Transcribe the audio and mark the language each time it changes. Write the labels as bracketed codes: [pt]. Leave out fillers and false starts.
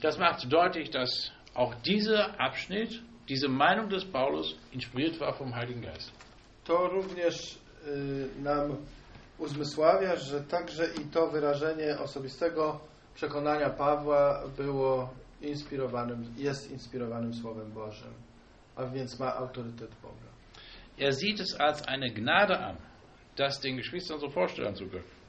[de] Das macht deutlich, dass auch dieser Abschnitt, diese Meinung des Paulus, inspiriert war vom Heiligen Geist. [pl] To również nam uzmysławia, że także i to wyrażenie osobistego przekonania Pawła było inspirowanym, jest inspirowanym Słowem Bożym, a więc ma autorytet Boga. [de] Er sieht es als eine Gnade an, dass den Geschwistern so vorstellen zu können.